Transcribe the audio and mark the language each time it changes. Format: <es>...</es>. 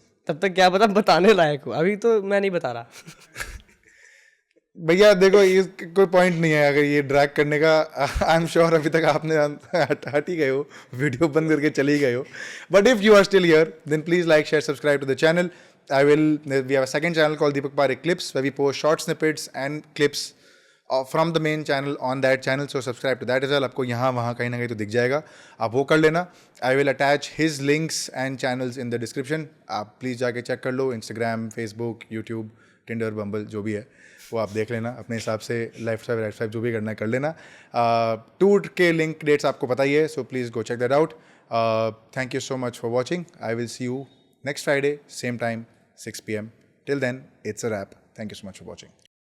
<hi>तब तक क्या पता बताने लायक हूँ, अभी तो मैं नहीं बता रहा। भैया देखो, ये कोई पॉइंट नहीं है अगर ये ड्रैग करने का।</hi> <en>I am sure</en> <hi>अभी तक आपने हट ही गए हो, वीडियो बंद करके चले ही गए हो।</hi> <en>But if you are still here, then please like, share, subscribe to the channel. We have a second channel called Deepak Parekh Clips, where we post short snippets and clips from the main channel on that channel. So subscribe to that as well.</en> <hi>आपको यहाँ वहाँ कहीं ना कहीं तो दिख जाएगा, आप वो कर लेना.</hi> <en>I will attach his links and channels in the description.</en> <hi>आप प्लीज़ जाके चेक कर लो. Instagram, Facebook, YouTube, Tinder, Bumble, जो भी है वो आप देख लेना अपने हिसाब से. लाइफ स्टाइल जो भी करना है कर लेना. टूर के लिंक डेट्स आपको पता ही है,</hi> <en>So please go check that out. Thank you so much for watching. I will see you next Friday, same time, 6 p.m. Till then, it's a wrap. Thank you so much for watching.</en>